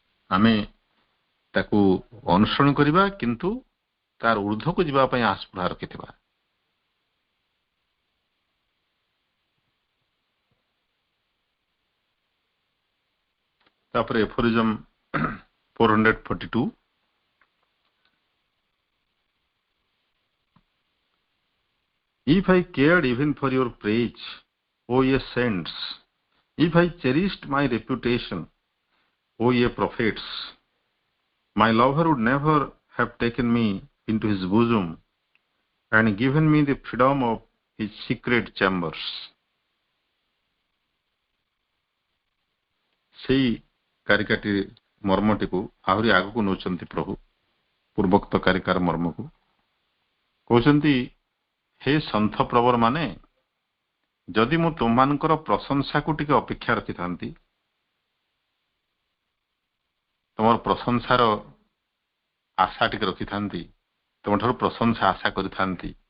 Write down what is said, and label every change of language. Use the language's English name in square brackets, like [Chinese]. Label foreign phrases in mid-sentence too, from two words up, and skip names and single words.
[Odia] ଆମେ ତାକୁ ଅନୁସରଣ କରିବା କିନ୍ତୁ ତାର ଊର୍ଦ୍ଧ୍ୱକୁ ଯିବା ପାଇଁ ଆସ୍ପୃହା ରଖିଥିବା। [English] ତାପରେ ଏଫୋରିଜମ୍ 442 If I cared even for your praise, O ye saints, if I cherished my reputation, O ye prophets, my lover would never have taken me into his bosom and given me the freedom of his secret chambers. [Odia] ସେଇ କାରିକାଟି ମର୍ମଟିକୁ ଆହୁରି ଆଗକୁ ନେଉଛନ୍ତି ପ୍ରଭୁ। ପୂର୍ବୋକ୍ତ କାରିକାର ମର୍ମକୁ କହୁଛନ୍ତି, ହେ ସନ୍ଥ ପ୍ରବର ମାନେ, ଯଦି ମୁଁ ତୁମମାନଙ୍କର ପ୍ରଶଂସାକୁ ଟିକେ ଅପେକ୍ଷା ରଖିଥାନ୍ତି, ତୁମର ପ୍ରଶଂସାର ଆଶା ଟିକେ ରଖିଥାନ୍ତି, ତୁମଠାରୁ ପ୍ରଶଂସା ଆଶା କରିଥାନ୍ତି,